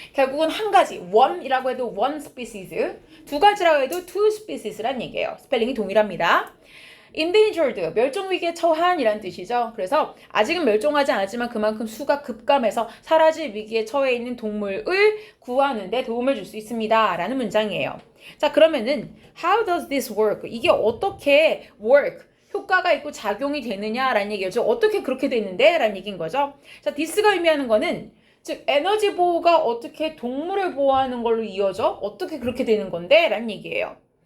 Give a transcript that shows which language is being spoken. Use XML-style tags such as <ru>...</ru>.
<ko>결국은 한 가지, one이라고 해도 one species, 두 가지라고 해도 two species란 얘기예요. 스펠링이 동일합니다. endangered, 멸종위기에 처한이란 뜻이죠. 그래서 아직은 멸종하지 않았지만 그만큼 수가 급감해서 사라질 위기에 처해 있는 동물을 구하는 데 도움을 줄 수 있습니다. 라는 문장이에요. 자, 그러면은</ko> <en>how does this work?</en> <ko>이게 어떻게 work, 효과가 있고 작용이 되느냐라는 얘기죠. 어떻게 그렇게 되는데? 라는 얘기인 거죠. 자, this가 의미하는 거는 즉 에너지 보호가 어떻게 동물을 보호하는 걸로 이어져? 어떻게 그렇게 되는 건데? 라는 얘기예요.</ko>